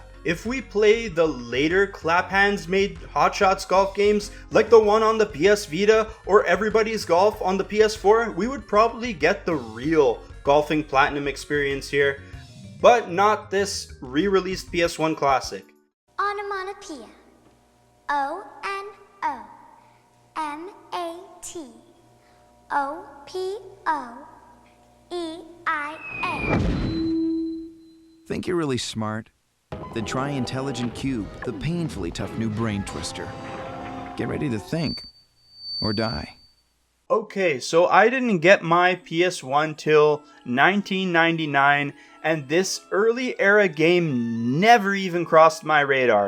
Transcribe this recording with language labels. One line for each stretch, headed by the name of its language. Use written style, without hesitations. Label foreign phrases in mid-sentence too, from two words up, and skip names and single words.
English: If we play the later clap hands made Hot Shots golf games like the one on the PS Vita or Everybody's Golf on the PS4, we would probably get the real golfing platinum experience here, but not this re-released PS1 classic. Onomatopoeia. O-N-O M-A-T O-P-O-E-I-A. Think you're really smart? Then try Intelligent Qube, the painfully tough new brain twister. Get ready to think. Or die. Okay, so I didn't get my PS1 till 1999, and this early era game never even crossed my radar.